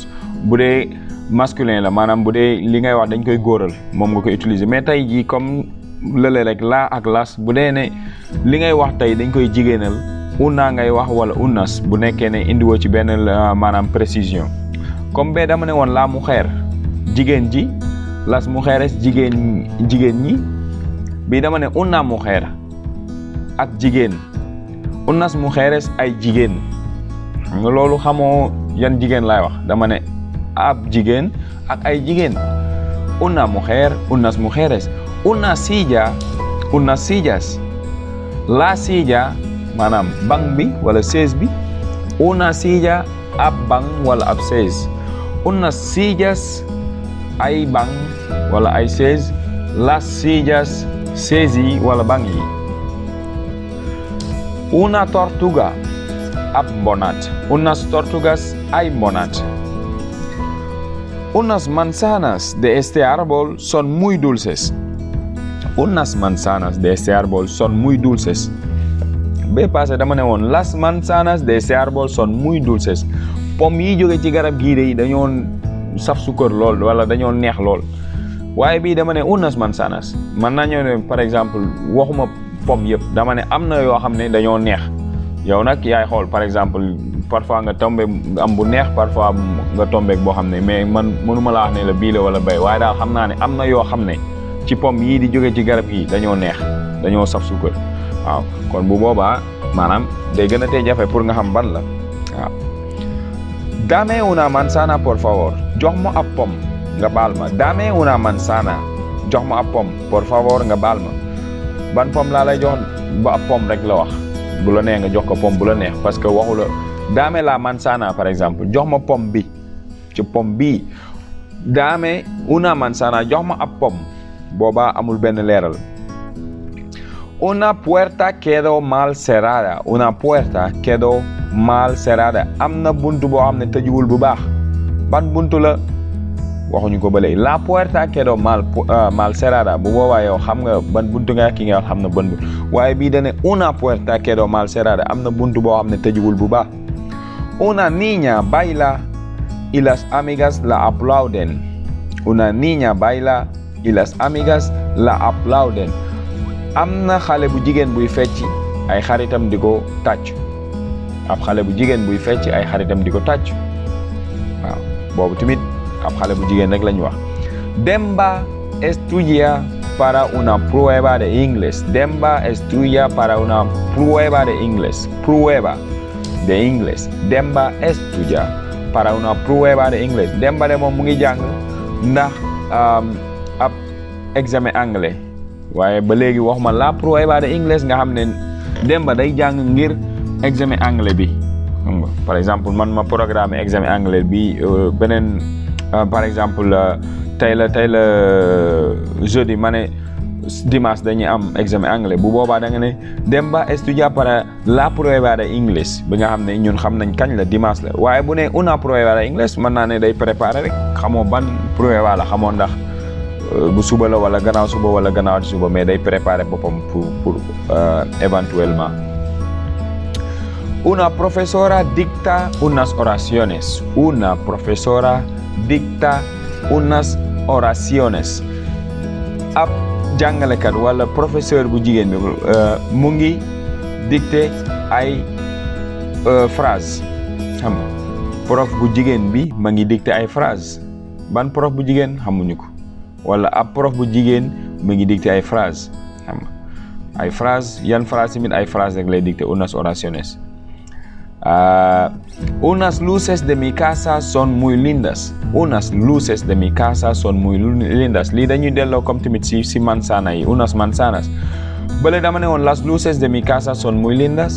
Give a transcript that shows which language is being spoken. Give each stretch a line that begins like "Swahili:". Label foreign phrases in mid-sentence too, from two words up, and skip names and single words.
Wolof: bu dee masculin la maanaam bu dee li ngay wax dañ koy góoral moom nga koy utiliser mais tey jii comme lële rek laa ak las bu dee ne li ngay wax tey dañ koy jigéenal una ngay wax wala unas bu nekkee ne indiwoo ci benn maanaam précision comme bee dama ne woon
Spanish: la mujer
Wolof: jigéen ji
Spanish: las mujeres
Wolof: jigéen ñi bii dama ne
Spanish: una mujer
Wolof: ak jigéen
Spanish: unas mujeres
Wolof: ay jigéen nga loolu xamoo yan jigéen laay wax dama ne ab jigéen ak ay jigéen.
Spanish: Una mujer unas mujeres. Una silla unas sillas. La silla
Wolof: maanaam banc bi wala chaise bi.
Spanish: Una silla
Wolof: ab banc wala ab chaise.
Spanish: Unas sillas
Wolof: ay banc wala ay chaise.
Spanish: Las sillas
Wolof: chaise yi wala banc yi.
Spanish: Una tortuga
Wolof: ab mbonat.
Spanish: Unas tortugas
Wolof: ay mbonat.
Spanish: Unas manzanas de este árbol son muy dulces. Unas manzanas de este árbol son muy dulces.
Wolof: Bee passé dama ne woon
Spanish: las manzanas de este árbol son muy dulces.
Wolof: Pomme yi jóge ci garab gii de dañoo saf sukkar lool wala dañoo neex lool waaye bii dama ne
Spanish: unas manzanas
Wolof: man naa ñëw ne
French: par exemple
Wolof: waxuma pomme yëpp dama ne am na yoo xam ne dañoo neex yow nag yaay xool
French: par exemple
Wolof: parfois nga tombé am bu neex parfois nga tombé boo xam ne mais man mënuma la wax ne la bii la wala bay waaye daal xam naa ne am na yoo xam ne ci pomme yii di jóge ci garab yi dañoo neex dañoo saf sukkar waaw kon bu boobaa maanaam day gën a tee jafe pour nga xam ban la waaw
Spanish: Dame una manzana por favor.
Wolof: Jox ma ab pom nga baal ma.
Spanish: Dame una manzana.
Wolof: Jox ma ab pom
Spanish: por favor
Wolof: nga baal ma. Ban pom laa lay jox ba ab pom rek la wax. Bu la neex nga jox ko pom bu la neex
French: parce que
Wolof: waxu la
Spanish: dame la manzana
French: par exemple
Wolof: jox ma pom bi ci pom bi.
Spanish: Dame una manzana
Wolof: jox ma ab pom boobaa amul benn leeral.
Spanish: Una puerta quedó mal cerrada. Una puerta quedó mal cerrada.
Wolof: Am na buntu boo xam ne tëjuwul bu baax. Ban buntu la waxuñu ko ba léegi.
Spanish: La puerta quedó mal cerrada.
Wolof: Bu boobaa yow xam nga ban buntu nga ki nga xam na ban buntu waaye bii dane
Spanish: una puerta quedó mal cerrada.
Wolof: Am na buntu boo xam ne tëjuwul bu baax.
Spanish: Una niña baila y las amigas la aplauden. Una niña baila y las amigas la aplauden.
Wolof: Am na xale bu jigéen buy fecc ay xaritam di ko tàcc. Ab xale bu jigéen buy fecc ay xaritam di ko tàcc. Waaw boobu tamit ab xale bu jigéen rek lañu wax.
Spanish: Demba estudia para una prueba de inglés. Demba estudia para una prueba de inglés. Prueba de inglés. Demba estudia para una prueba de inglés.
Wolof: Demba de moom mu ngi jàng ndax ab
French: examen anglais.
Wolof: waaye ba léegi waxuma
Spanish: la prueba de inglés
Wolof: nga xam ne Demba day jàng ngir
French: examen anglais
Wolof: bi xam nga
French: par exemple
Wolof: man ma
French: programme examen anglais
Wolof: bi beneen
French: par exemple
Wolof: tey la jeudi ma ne dimanche dañuy am
French: examen anglais
Wolof: bu boobaa da nga ne Demba
Spanish: estudia para la prueba de inglés
Wolof: bi nga xam ne ñun xam nañ kañ la dimanche la waaye bu ne
Spanish: una prueba de inglés
Wolof: mën naa ne day préparer rek xamoo ban prueba la xamoo ndax bu suba la wala gannaaw suba wala gannaaw suba mais day préparer boppam
French: pour éventuellement.
Spanish: Una profesora dicta unas oraciones. Una profesora dicta unas oraciones.
Wolof: Ab jàngalekat wala professeur bu jigéen bi mu ngi dicté ay phrase xam nga prof bu jigéen bi ma ngi dicté ay phrase ban prof bu jigéen xamuñu ko. wala ab prof bu jigéen mu ngi dicté ay phrase xam nga ay phrase yan phrase tamit ay phrase rek lay dicté
Spanish: unas oraciones. Unas luces de mi casa son muy lindas. Unas luces de mi casa son muy lindas.
Wolof: Lii dañuy delloo comme tamit si manzana yi
Spanish: unas manzanas.
Wolof: Bële dama ne woon
Spanish: las luces de mi casa son muy lindas.